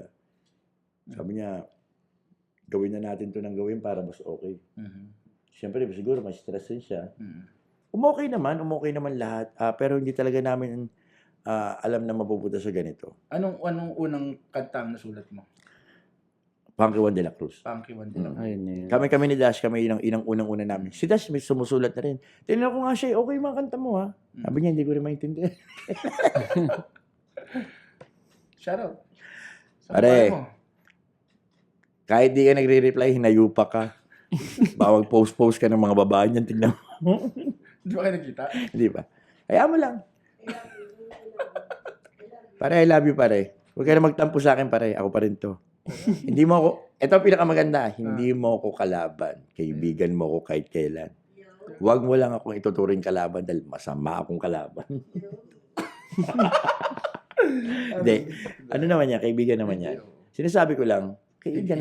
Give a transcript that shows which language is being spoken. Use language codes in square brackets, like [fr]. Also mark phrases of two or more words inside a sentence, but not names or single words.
[tl] Sabi niya, gawin na natin to ng gawin para mas okay. Siyempre, siguro may stress din siya. Umokay naman lahat. Pero hindi talaga namin alam na mapupunta sa ganito. Anong unang kanta ang nasulat mo? Punky One de la Cruz. Punky One de la Cruz. Ayun. Kami ni Dash, kami inang unang-una namin. Si Dash may sumusulat na rin. Tinanong ko nga siya, okay mga kanta mo ha? Sabi niya, hindi ko rin maintindihan. [en] Shout out. [tl] Pare, kahit di ka nagre-reply, hinayupa ka. Bawag post-post ka ng mga babae niyan, tignan mo. Hindi ba kayo nagkita? Hindi ba? Kaya mo lang. Pare, [en] I love you pare. [tl] Huwag ka na magtampo sa akin pare. Ako pa rin to. Hindi mo ako, ito ang pinakamaganda, hindi mo ako kalaban. Kaibigan mo ako kahit kailan. Huwag mo lang akong ituturing kalaban dahil masama akong kalaban. Hindi. Ano naman niya, kaibigan naman niya. Sinasabi ko lang, kaibigan.